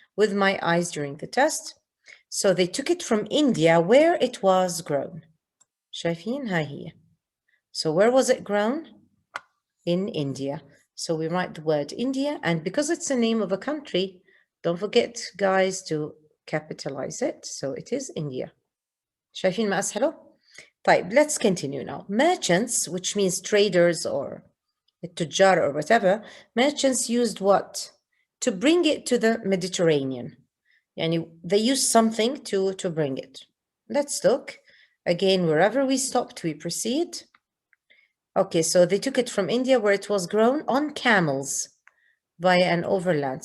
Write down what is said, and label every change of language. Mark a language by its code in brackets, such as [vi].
[en] with my eyes during the test. So they took it from India where it was grown. شايفين هاي هي. So where was it grown? In India. So we write the word India, and because it's the name of a country, don't forget guys to capitalize it. So it is India. [ar] شايفين ما أسهله؟ طيب, let's continue now. [en] Merchants, which means traders or التجار or whatever, merchants used what? To bring it to the Mediterranean. يعني they used something to bring it. Let's look. Again, wherever we stopped, we proceed. Okay, so they took it from India where it was grown on camels via an overland.